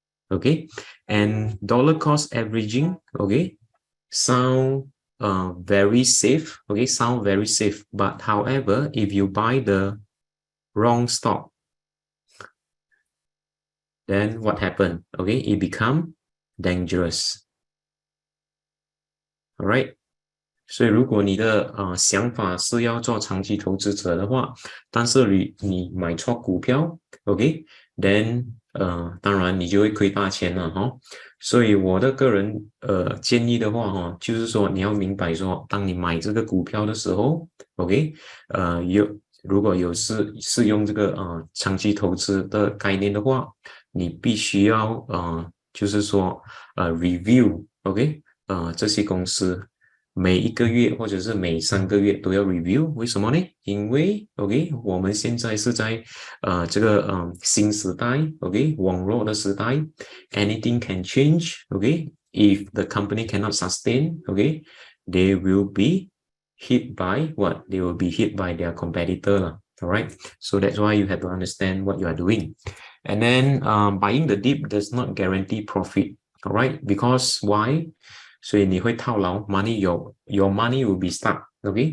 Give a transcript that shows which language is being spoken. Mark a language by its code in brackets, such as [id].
[en] Okay, and dollar cost averaging, okay, sound very safe. Okay, sound very safe, but however, if you buy the wrong stock, then what happened? Okay, it become dangerous. All right. [zh] 所以如果你的想法是要做长期投资者的话，但是你买错股票 ，OK，then 当然你就会亏大钱了哈。所以我的个人建议的话哈，就是说你要明白说，当你买这个股票的时候 ，OK，如果有是用这个长期投资的概念的话，你必须要就是说review OK 这些公司。每一个月或者是每3个月都要 review， 为什么呢？因为 OK， 我们现在是在这个新时代 OK 网络的时代 ， [en] anything can change [zh] OK。 [en] If the company cannot sustain OK， they will be hit by what? They will be hit by their competitor lah. All right. So that's why you have to understand what you are doing. And then buying the dip does not guarantee profit. All right. Because why? [zh] 所以你会套牢 [en] money, your money will be stuck, okay?